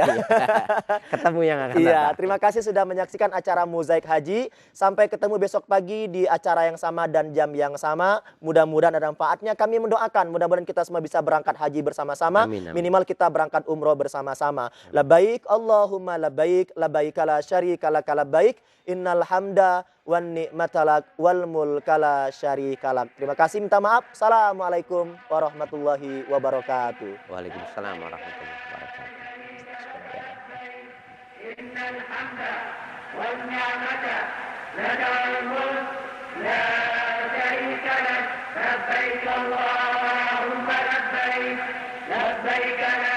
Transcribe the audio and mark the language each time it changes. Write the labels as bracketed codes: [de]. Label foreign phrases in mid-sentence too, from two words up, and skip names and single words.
[id] Ketemu yang akan datang. Terima kasih sudah menyaksikan acara Mozaik Haji. Sampai ketemu besok pagi di acara yang sama dan jam yang sama. Mudah-mudahan ada manfaatnya. Kami mendoakan mudah-mudahan kita semua bisa berangkat haji bersama-sama. Minimal kita berangkat umroh bersama-sama. [ar] لبيك اللهم لبيك، لبيك لا شريك لك لبيك، إن الحمد والنعمة لك والملك لا شريك لك. [id] Terima kasih, minta maaf. [ar] السلام عليكم ورحمة الله وبركاته. وعليكم السلام ورحمة الله وبركاته. إن الحمد والنعمة لك الملك لا شريك لك، لبيك اللهم لبيك، لبيك